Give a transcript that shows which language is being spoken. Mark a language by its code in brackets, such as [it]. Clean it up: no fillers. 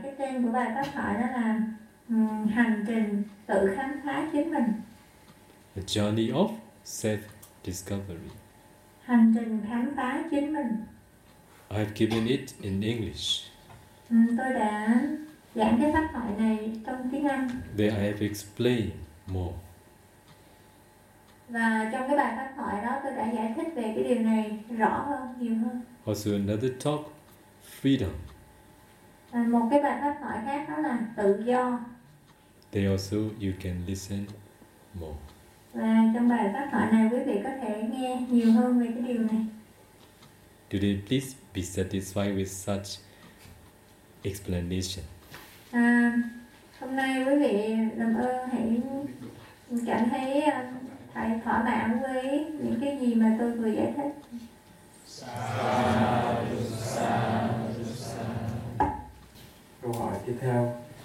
[vi] Cái tên của bài pháp thoại đó là Hành trình tự khám phá chính mình. [en] A Journey of Self-Discovery. [vi] Hành trình khám phá chính mình. [en] I've given it in English. [vi] Tôi đã giảng cái pháp thoại này trong tiếng Anh. [en] Then I have explained more. [vi] Và trong cái bài pháp thoại đó, tôi đã giải thích về cái điều này rõ hơn, nhiều hơn. [en] Also another talk, freedom. [vi] Một cái bài pháp thoại khác đó là tự do. [en] They also, you can listen more. [vi] Và trong bài pháp thoại này, quý vị có thể nghe nhiều hơn về cái điều này. [en] Today, please be satisfied with such explanation. [vi] Hôm nay, quý vị làm ơn hãy cảm thấy phải thỏa mãn với những cái gì mà tôi vừa giải thích. Câu hỏi tiếp theo.